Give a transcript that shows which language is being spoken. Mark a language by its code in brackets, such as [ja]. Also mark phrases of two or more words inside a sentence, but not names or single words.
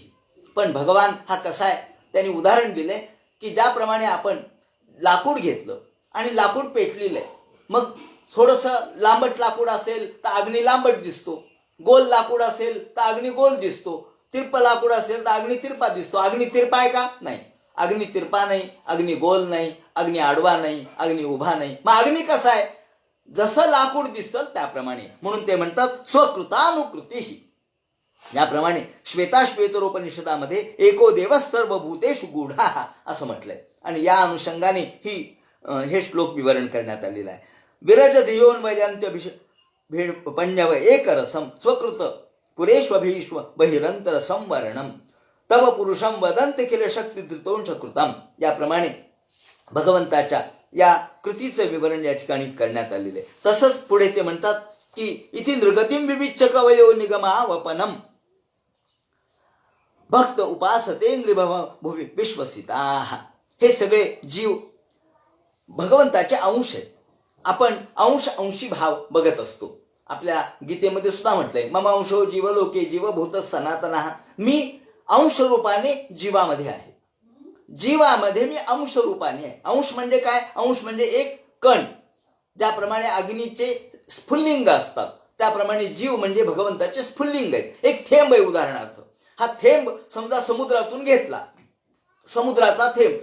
[mr] पण भगवान हा कसा आहे, त्यांनी उदाहरण दिले की ज्याप्रमाणे आपण लाकूड घेतलं आणि लाकूड पेटलेलं आहे, मग थोडंसं लांबट लाकूड असेल तर अग्नी लांबट दिसतो, गोल लाकूड असेल तर अग्नी गोल दिसतो, तिरप लाकूड असेल तर अग्नी तिरपा दिसतो. अग्नी तिरपा आहे का? नाही. अग्नी तिरपा नाही, अग्नी गोल नाही, अग्नी आडवा नाही, अग्नी उभा नाही. मग अग्नी कसा आहे? जसं लाकूड दिसतं त्याप्रमाणे. म्हणून ते म्हणतात स्वकृतानुकृती. याप्रमाणे श्वेताश्वेतरोपनिषदामध्ये [sa] एको देव सर्वभूतेषु गूढा [mr] असं म्हटलंय. आणि या अनुषंगाने हे श्लोक विवरण करण्यात आलेला आहे. [sa] विरज धियोन्वयंत्य पण्यव एक रसम स्वकृत पुरेष्वभीष्व बहिरंतर संवरणम तव पुरुषम वदंत किल शक्ती धृतोंश कृतम. [mr] याप्रमाणे भगवंताच्या या कृतीचे विवरण या ठिकाणी करण्यात आलेले. तसंच पुढे ते म्हणतात की [sa] इति नृगतीम विविच्य कवयो निगमावपनम भक्त उपासतेंग्रिभव भुवि विश्वसिताः. [mr] हे सगळे जीव भगवंताचे अंश आहेत. आपण अंशी भाव बघत असतो. आपल्या गीतेमध्ये सुद्धा म्हटलंय [sa] मम अंशो जीवलोके जीवभूत सनातनः. [mr] मी अंश रूपाने जीवामध्ये आहे, जीवामध्ये मी अंश रूपाने आहे. अंश म्हणजे काय? अंश म्हणजे एक कण. ज्याप्रमाणे अग्नीचे स्फुल्लिंग असतात त्याप्रमाणे जीव म्हणजे भगवंताचे स्फुल्लिंग आहेत. एक थेंब आहे उदाहरणार्थ. हा थेंब समजा समुद्रातून घेतला, समुद्राचा थेंब.